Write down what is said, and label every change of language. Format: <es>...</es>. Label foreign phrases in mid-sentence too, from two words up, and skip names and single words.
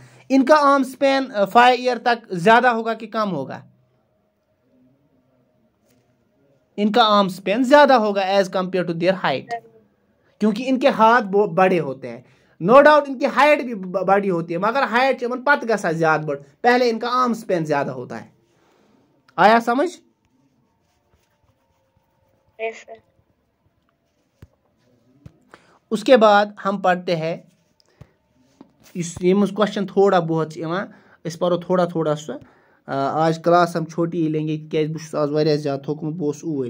<hi>इनका</hi> <en>arm span</en> <hi>5 ईयर तक ज़्यादा होगा कि कम होगा? इनका</hi> <en>arm span</en> <hi>ज़्यादा होगा</hi> <en>as compare to their height,</en> <hi>क्योंकि इनके हाथ बहुत बड़े होते हैं।</hi> <en>no doubt</en> <hi>इनकी हाइट भी बड़ी होती है, मगर हाइट</hi> <ks>इमन पत गसा ज़्यादा बड़,</ks> <hi>पहले इनका</hi> <en>arm span</en> <hi>ज़्यादा होता है।</hi> <ks>आया समझ?</ks> <en>Yes, sir.</en> <hi>उसके बाद हम पढ़ते हैं ये क्वेश्चन थोड़ा बहुत इस पर थोड़ा थोड़ा सा आज क्लास हम छोटी ही लेंगे क्या बस</hi> <ks>आज वारिया ज़्यादा थोकमुत बोस ऊर।</ks>